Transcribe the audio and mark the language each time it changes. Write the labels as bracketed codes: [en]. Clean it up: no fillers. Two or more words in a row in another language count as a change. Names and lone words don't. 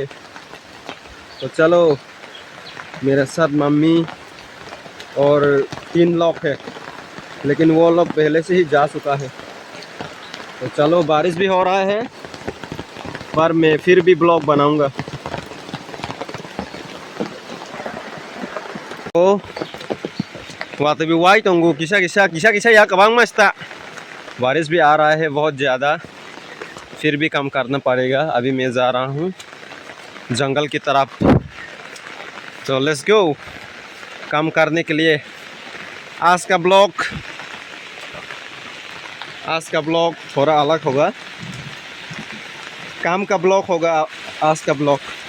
[hi] तो चलो, मेरे साथ मम्मी और 3 लोग हैं, लेकिन वो लोग पहले से ही जा चुका है। तो चलो, बारिश भी हो रहा है पर मैं फिर भी ब्लॉग बनाऊंगा। तो waktu भी वाई tunggu kisah ya kabang masta। बारिश भी आ रहा है बहुत ज़्यादा, फिर भी काम करना पड़ेगा। अभी मैं जा रहा हूँ जंगल की तरफ। तो [en] let's go [hi] काम करने के लिए। आज का ब्लॉग थोड़ा अलग होगा, काम का ब्लॉग होगा आज का ब्लॉग।